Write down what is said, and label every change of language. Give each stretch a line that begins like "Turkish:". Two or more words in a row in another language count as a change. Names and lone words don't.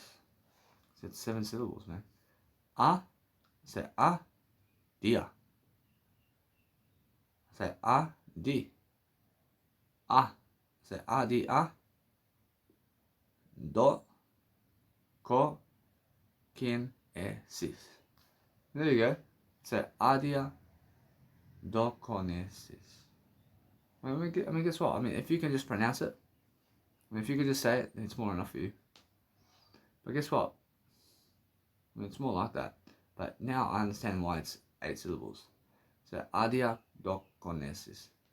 English: So it's 7 syllables, man. A, say a, dia. Say a, di. A, say a, di, a. Do, ko, kin, sis. There you go. Say adia, do, ko, ne, sis. I mean, guess what? I mean, if you can just pronounce it, I mean, if you could just say it, then it's more enough for you. But guess what? I mean, it's more like that. But now I understand why it's 8 syllables. So adia, do, ko, ne, sis.